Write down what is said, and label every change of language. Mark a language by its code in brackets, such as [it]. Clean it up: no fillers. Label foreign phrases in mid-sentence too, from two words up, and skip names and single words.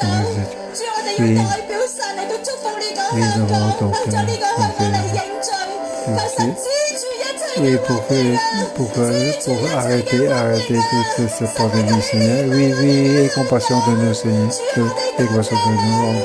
[yue] 主，我哋要代表神嚟到祝福呢個香港，為咗呢個香港嚟認罪。求神止住一切 [fr] Oui, [yue] 嘅瘟疫啊！ [fr] pour arrêter toute cette pandémie, Seigneur. Oui, oui, aie compassion de nous, Seigneur. Aie compassion de nous.